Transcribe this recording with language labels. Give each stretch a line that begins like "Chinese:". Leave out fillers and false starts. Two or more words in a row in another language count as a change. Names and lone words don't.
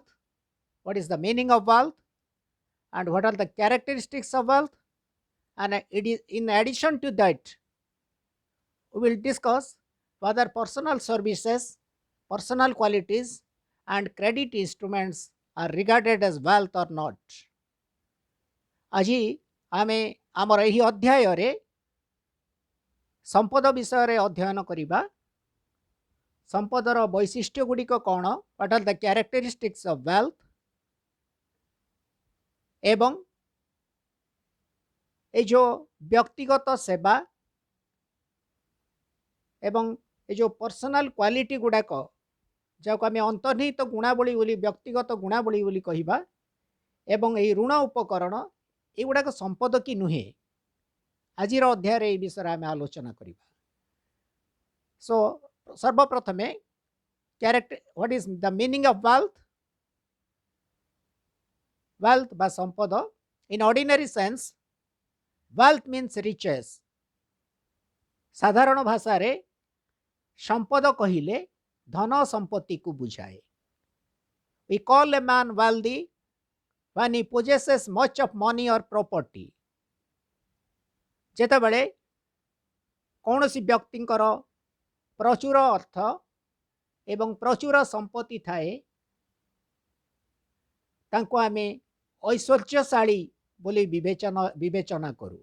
English: What is the meaning of wealth? And what are the characteristics of wealth? And it is in addition to that, we will discuss whether personal services, personal qualities, and credit instruments are regarded as wealth or not.
Odia: ଆଜି ଆମେ ଆମର ଏହି ଅଧ୍ୟାୟରେ ସମ୍ପଦ ବିଷୟରେ ଅଧ୍ୟୟନ କରିବା। ସମ୍ପଦର ବୈଶିଷ୍ଟ୍ୟ ଗୁଡ଼ିକ କ'ଣ?
English: What are the characteristics of wealth?
Odia: ଏବଂ ଏ ଯେଉଁ ବ୍ୟକ୍ତିଗତ ସେବା ଏବଂ ଏ ଯେଉଁ
English: personal quality
Odia: ଗୁଡ଼ାକ ଯାହାକୁ ଆମେ ଅନ୍ତର୍ନିହିତ ଗୁଣାବଳୀ ବୋଲି ବ୍ୟକ୍ତିଗତ ଗୁଣାବଳୀ ବୋଲି କହିବା ଏବଂ ଏହି ଋଣ ଉପକରଣ ଏଗୁଡ଼ାକ ସମ୍ପଦ କି ନୁହେଁ, ଆଜିର ଅଧ୍ୟାୟରେ ଏହି ବିଷୟରେ ଆମେ ଆଲୋଚନା କରିବା। ସୋ ସର୍ବପ୍ରଥମେ
English: what is the meaning of wealth? Wealth
Odia: ବା ସମ୍ପଦ,
English: in ordinary sense wealth means riches.
Odia: ସାଧାରଣ ଭାଷାରେ ସମ୍ପଦ କହିଲେ ଧନ ସମ୍ପତ୍ତିକୁ ବୁଝାଏ।
English: We call a man wealthy when he possesses much of money or property.
Odia: ଯେତେବେଳେ କୌଣସି ବ୍ୟକ୍ତିଙ୍କର ପ୍ରଚୁର ଅର୍ଥ ଏବଂ ପ୍ରଚୁର ସମ୍ପତ୍ତି ଥାଏ ତାଙ୍କୁ ଆମେ ଐଶ୍ୱର୍ଯ୍ୟଶାଳୀ ବୋଲି ବିବେଚନା କରୁ।